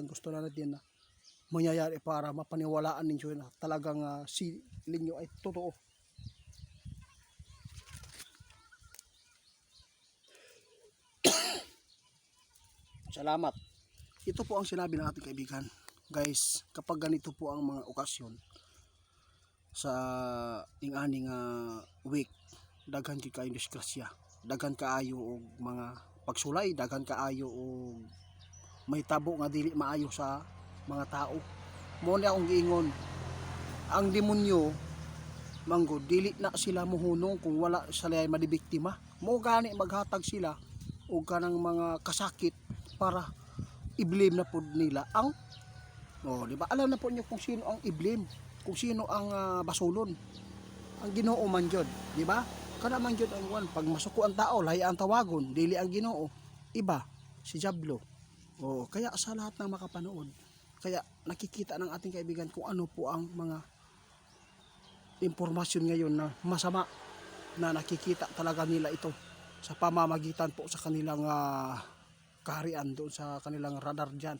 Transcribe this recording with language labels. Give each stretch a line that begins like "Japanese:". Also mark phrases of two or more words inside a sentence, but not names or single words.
Filipino: Gusto na natin na mangyayari para mapaniwalaan ninyo na talagang si Linyo ay totoo. Salamat. Ito po ang sinabi ng ating kaibigan.
Cebuano: Guys,
Filipino: kapag ganito po ang mga okasyon
Cebuano: sa ing-aning week, daghan kayong disgrasya, daghan kaayo og mga pagsulay, daghan kaayo og may tabo nga dili maayo sa mga tao. Mo na akong giingon, ang demonyo manggod dili na sila mohunong kung wala sila ay madibiktima. Mo gani maghatag sila og kanang mga kasakit para i-blame na pod nila ang di ba?
Filipino: Alam na po niyo kung sino ang i-blame,
Cebuano: kung sino ang basulon. Ang Ginoo man jud, di ba? Kana man jud ang pag masuko ang tao, lahi ang tawagon, dili ang Ginoo,
Filipino: iba si Diablo. Kaya sa lahat ng makapanood, kaya nakikita ng ating kaibigan kung ano po ang mga impormasyon ngayon na masama na nakikita talaga nila ito sa pamamagitan po sa kanilang kaharian doon sa kanilang radar dyan.